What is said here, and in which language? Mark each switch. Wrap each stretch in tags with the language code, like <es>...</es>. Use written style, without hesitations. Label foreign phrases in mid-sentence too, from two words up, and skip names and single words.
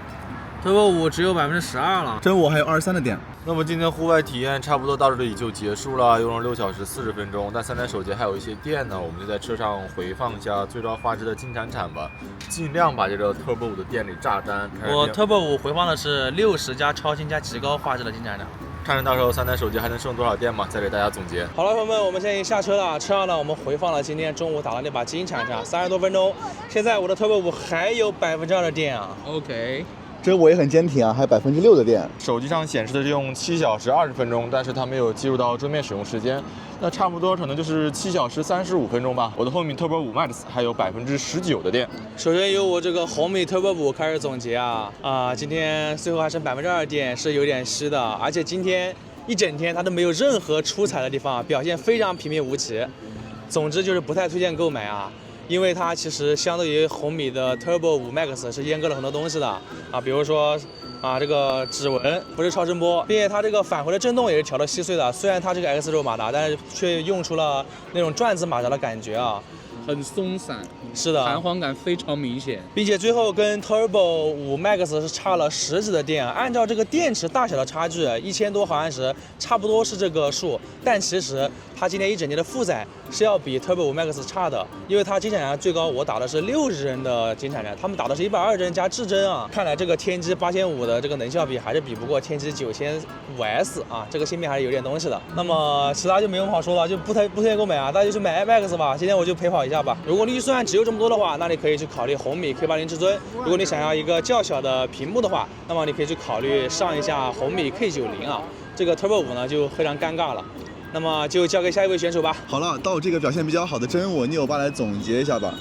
<zh>Turbo 5只有12%了，真我還有23的電。那麼今天戶外體驗差不多到這裡就結束了，用了6小時40分鐘，但3台手機還有一些電呢，我們就在車上回放一下最高畫質的金铲铲吧，盡量把這個 Turbo 5的電給榨乾。我 Turbo 5回放的是60加超清加極高畫質的金铲铲。看看到時候3台手机還能剩多少電嘛，再給大家總結。好了，朋友们，我们现在已经下车了。车上呢，我们回放了今天中午打的那把金铲铲，30多分鐘。現在我的 Turbo 5還有2%的電啊。 OK。這我也很堅挺啊，還有6%的電。手機上顯示的是用7小時20分鐘，但是它沒有記錄到桌面使用時間，那差不多可能就是7小時35分鐘吧。我的紅米 Turbo 5 Max 還有19%的電。首先由我這個紅米 Turbo 5開始總結啊，今天最後還剩2%的電是有點虛的，而且今天一整天它都沒有任何出彩的地方，表現非常平平無奇。總之就是不太推薦購買啊。因為它其實相對於紅米的 Turbo 5 Max 是閹割了很多東西的啊，比如說這個指紋不是超聲波，並且它這個返回的震動也是調的稀碎的。雖然它這個 X 軸馬達，但是卻用出了那種轉子馬達的感覺啊，很鬆散，是的，彈簧感非常明顯，並且最後跟 Turbo 5 Max 是差了10幾的電。按照這個電池大小的差距，1000多毫安時差不多是這個數，但其實它今天一整天的負載是要比 Turbo 5 Max 差的，因為它金鏟鏟最高我打的是60幀的金鏟鏟，他們打的是120幀加至臻啊。看來這個天玑8500的這個能效比還是比不過天玑9500S 啊，這個芯片還是有點東西的。那麼其他就沒有什麼好說了，就不推薦購買啊，大家就去買 MX 吧。今天我就陪跑一下吧。如果你預算只有這麼多的話，那你可以去考慮紅米 K80 至尊。如果你想要一個較小的屏幕的話，那麼你可以去考慮上一下紅米 K90啊。這個 Turbo 5呢就非常尷尬了。那麼就交給下一位選手吧。好了，到這個表現比較好的真我 Neo 8來總結一下吧。</zh>